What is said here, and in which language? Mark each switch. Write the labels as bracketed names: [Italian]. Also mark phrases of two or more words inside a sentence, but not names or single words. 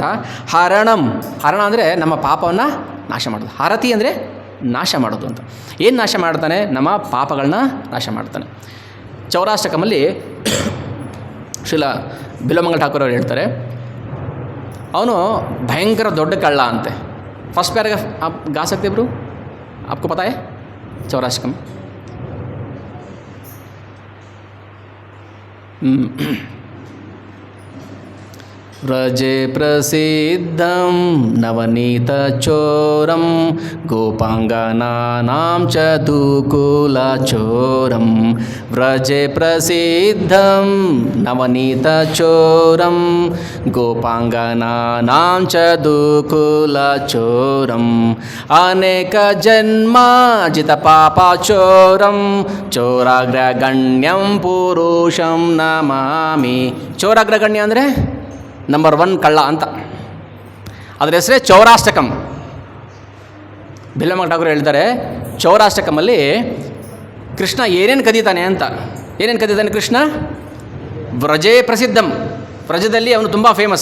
[Kannada] ಹರಣಂ, ಹರಣ ಅಂದರೆ ನಮ್ಮ ಪಾಪವನ್ನು ನಾಶ ಮಾಡೋದು. ಹರತಿ ಅಂದರೆ ನಾಶ ಮಾಡೋದು ಅಂತ. ಏನು ನಾಶ ಮಾಡ್ತಾನೆ? ನಮ್ಮ ಪಾಪಗಳನ್ನ ನಾಶ ಮಾಡ್ತಾನೆ. ಚೌರಾಷ್ಟಕಮಲ್ಲಿ ಶ್ರೀಲ ಬಿಲಮಂಗಲ ಠಾಕೂರ್ ಅವರು ಹೇಳ್ತಾರೆ, ಅವನು ಭಯಂಕರ ದೊಡ್ಡ ಕಳ್ಳ ಅಂತೆ. [English] first paragraph [Hindi] आप गा सकते ब्रो? आपको पता है चौराष्टकम? [Sanskrit] व्रजे प्रसिद्धं नवनीतचोरं गोपाङ्गनानां च दुकुलचोरं. व्रजे प्रसिद्धं नवनीतचोरं गोपाङ्गनानां च दुकुलचोरम्. अनेकजन्मार्जितपापचोरं चोराग्रगण्यं पुरुषं नमामि. [Kannada] ಚೋರಾಗ್ರಗಣ್ಯ ಅಂದರೆ ನಂಬರ್ 1 ಕಳ್ಳ ಅಂತ. ಅದರ ಹೆಸರೇ ಚೌರಾಷ್ಟಕಂ. ಬಿಲ್ಲಮಂಗ ಠಾಕೂರ್ ಹೇಳ್ತಾರೆ, ಚೌರಾಷ್ಟಕಮಲ್ಲಿ ಕೃಷ್ಣ ಏನೇನು ಕದೀತಾನೆ ಅಂತ. ಏನೇನು ಕದೀತಾನೆ ಕೃಷ್ಣ? [Sanskrit] ವ್ರಜೇ ಪ್ರಸಿದ್ಧಂ, [Kannada] ವ್ರಜದಲ್ಲಿ ಅವನು ತುಂಬ ಫೇಮಸ್.